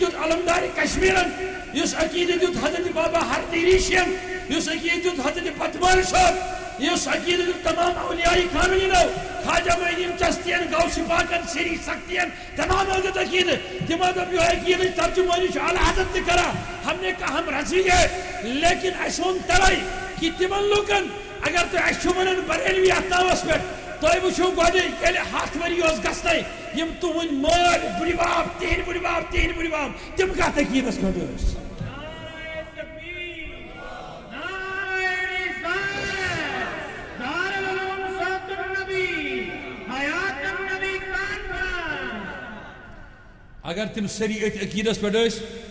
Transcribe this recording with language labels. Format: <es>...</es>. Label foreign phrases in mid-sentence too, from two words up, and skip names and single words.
<ks>دیُت علمدارِ کشمیٖرن یُس عقیٖدٕ دیُت حضرت بابا ہردی ریٖشین یُس عقیٖدٕ دیُت حضرت پتمال صٲب یُس عقیٖدٕ دیُت تمام اولیاء کاملینو خواجہ معین چستین غوث پاکن سری سختین تمام دیُت عقیٖدٕ تِمو دوٚپ یہِ عقیٖدٕچ ترجمٲنی چھُ اعلیٰ حضرت تہِ کران</ks> <ur>ہم نے کہا ہم رضی ہے لیکن</ur> <ks>اسہِ ووٚن تَوے کہ تِمن لُکن اگر تُہۍ اسہِ چھُو ونان بریلوی اتھ ناوس پٮ۪ٹھ تُہۍ وٕچھِو گۄڈٕ ییٚلہِ 100 ؤری اوس گژھنَے یِم تُہٕنٛدۍ مٲلۍ بٕڈِبب تِہنٛدۍ بٕڈِبب تِم کتھ عقیٖدس منٛز ٲسۍ اگر تم سری اتھ عقیٖدس پٮ۪ٹھ ٲسۍ</ks>